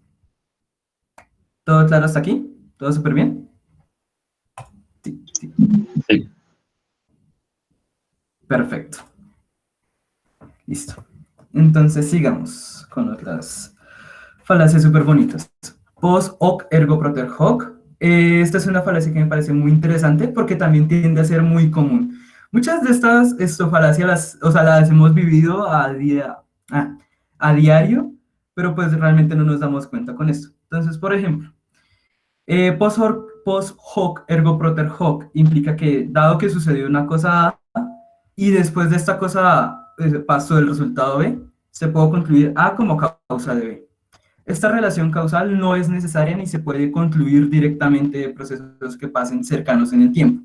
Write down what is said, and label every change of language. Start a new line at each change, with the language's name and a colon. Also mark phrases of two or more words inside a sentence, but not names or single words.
Spanish: ¿Todo claro hasta aquí? ¿Todo súper bien? Sí, sí. Sí. Perfecto. Listo. Entonces sigamos con otras falacias súper bonitas.
Latin: Post hoc ergo propter hoc.
Spanish: Esta es una falacia que me parece muy interesante porque también tiende a ser muy común. Muchas de estas falacias las hemos vivido a, a diario, pero pues realmente no nos damos cuenta con esto. Entonces, por ejemplo,
Latin: post hoc ergo propter hoc
Spanish: implica que dado que sucedió una cosa A y después de esta cosa A pasó el resultado B, se puede concluir A como causa de B. Esta relación causal no es necesaria ni se puede concluir directamente de procesos que pasen cercanos en el tiempo.